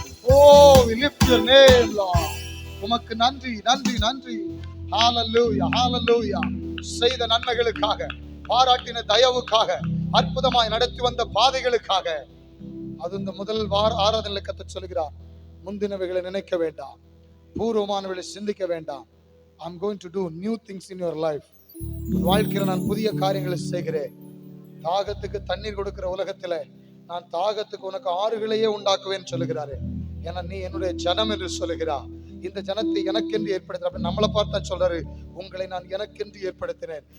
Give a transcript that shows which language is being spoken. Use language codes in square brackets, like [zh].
[en] Oh we lift your name Lord. [ta] உமக்கு நன்றி நன்றி நன்றி. ஹல்லேலூயா ஹல்லேலூயா. செய்த நன்மைகளுக்காக, பாராட்டின தயவுக்காக, அற்புதமாய் நடத்தி வந்த பாதைகளுக்காக. அது இந்த முதல் ஆராதனையில் கர்த்தர் சொல்கிறார், முந்தினவைகளை நினைக்க வேண்டாம், பூர்வமானவைகளை சிந்திக்க வேண்டாம். [en] I'm going to do new things in your life. [ta] வாழ்க்கையில் நான் புதிய காரியங்களை செய்கிறேன். தாகத்துக்கு தண்ணீர் கொடுக்கிற உலகத்துல நான் தாகத்துக்கு உனக்கு ஆறுகளையே உண்டாக்குவேன்னு சொல்லுகிறாரு. ஏன்னா நீ என்னுடைய ஜனம் என்று சொல்லுகிறா. இந்த ஜனத்தை எனக்கென்று ஏற்படுத்த நம்மளை பார்த்தா சொல்றாரு, உங்களை நான் எனக்கென்று ஏற்படுத்தினேன்.